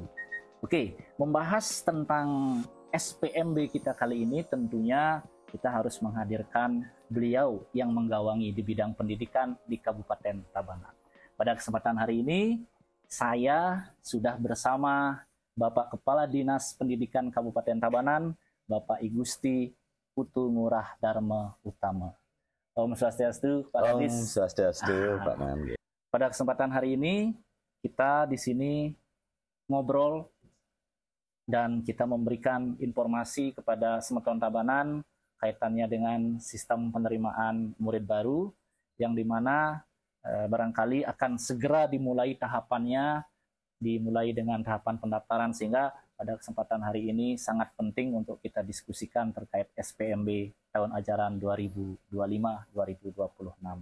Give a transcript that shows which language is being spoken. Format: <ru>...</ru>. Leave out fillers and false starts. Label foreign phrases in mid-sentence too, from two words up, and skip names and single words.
<id>Oke, membahas tentang SPMB kita kali ini, tentunya kita harus menghadirkan beliau yang menggawangi di bidang pendidikan di Kabupaten Tabanan. Pada kesempatan hari ini, saya sudah bersama Bapak Kepala Dinas Pendidikan Kabupaten Tabanan, Bapak I Gusti Putu Ngurah Dharma Utama. Om Swastiastu, Pak Kadis. Om Swastiastu, Pak Nangge. Pada kesempatan hari ini, kita di sini ngobrol dan kita memberikan informasi kepada Semeton Tabanan kaitannya dengan sistem penerimaan murid baru, yang dimana barangkali akan segera dimulai tahapannya, dimulai dengan tahapan pendaftaran, sehingga pada kesempatan hari ini sangat penting untuk kita diskusikan terkait SPMB tahun ajaran 2025-2026.</id>